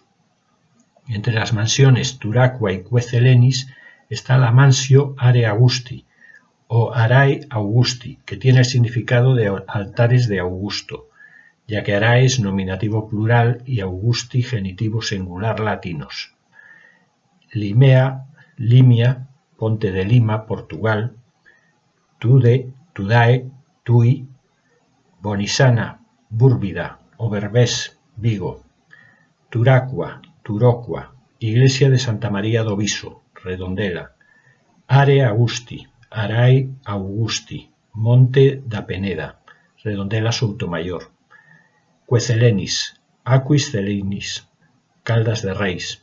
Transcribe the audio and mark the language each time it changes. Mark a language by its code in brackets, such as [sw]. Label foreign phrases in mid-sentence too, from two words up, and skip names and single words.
[es] Entre las mansiones Turacua y Cuecelenis está la Mansio Are Augusti, o Arae Augusti, que tiene el significado de altares de Augusto, ya que Arae es nominativo plural y Augusti genitivo singular latinos. Limea, Limia, Ponte de Lima, Portugal. Tude, Tudae, Tui. Bonisana, Búrbida, o Berbés, Vigo. Turacua, Turocua, Iglesia de Santa María do Viso, Redondela. Are Augusti, Arae Augusti, Monte da Peneda, Redondela Soutomayor. Cuecelenis, Aquis Celinis, Caldas de Reis.